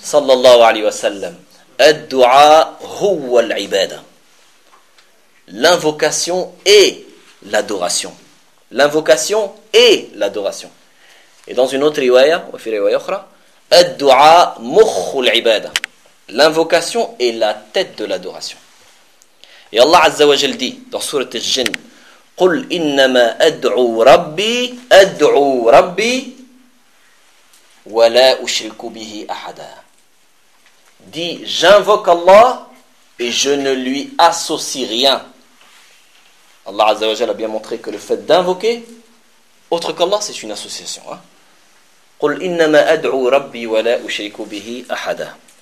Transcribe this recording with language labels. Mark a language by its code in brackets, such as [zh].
[ar] sallallahu alayhi wa sallam, ad-du'a huwa al-ibada. [fr] L'invocation est l'adoration. L'invocation est l'adoration. Et dans une autre riwaya, [ar] wa fi riwaya ukhra, ad-du'a mukhul ibada. [fr] L'invocation est la tête de l'adoration. Et Allah Azza wa Jal dit dans sourate Al-Jinn, [ar] قُلْ إِنَّمَا أَدْعُوا رَبِّي أَدْعُوا رَبِّي وَلَا أُشْرِكُ بِهِ أَحَدًا. [fr] Dit, j'invoque Allah et je ne lui associe rien. Allah Azza wa Jal a bien montré que le fait d'invoquer autre qu'Allah, c'est une association. [ar] قُلْ إِنَّمَا أَدْعُوا رَبِّي وَلَا أُشْرِكُ بِهِ أَحَدًا.